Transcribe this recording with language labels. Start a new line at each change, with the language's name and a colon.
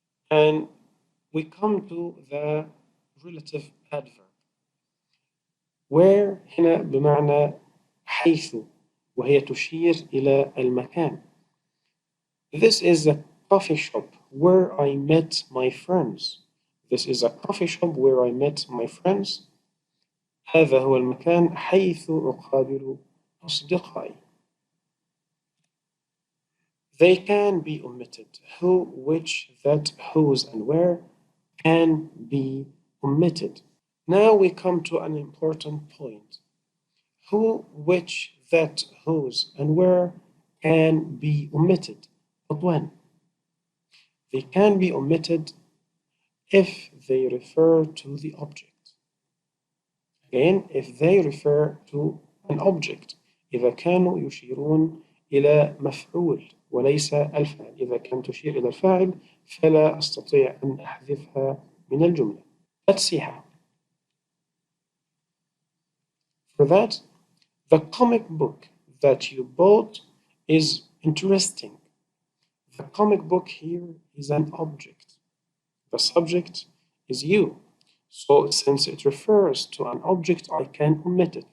English: And we come to the relative adverb, where
Arabic: هنا بمعنى حيث وهي تشير إلى المكان.
English: This is a coffee shop where I met my friends. This is a coffee shop where I met my friends.
Arabic: هذا هو المكان حيث أقابل أصدقائي.
English: They can be omitted. Who, which, that, whose, and where can be omitted. Now we come to an important point. Who, which, that, whose, and where can be omitted. But when? They can be omitted if they refer to the object. Again, if they refer to an object.
Arabic: إذا كانوا يشيرون إلى مفعول وليس الفاعل. إذا كانت تشير إلى الفاعل فلا أستطيع أن أحذفها من الجملة.
English: Let's see how. For that, the comic book that you bought is interesting. The comic book here is an object. The subject is you. So since it refers to an object, I can omit it.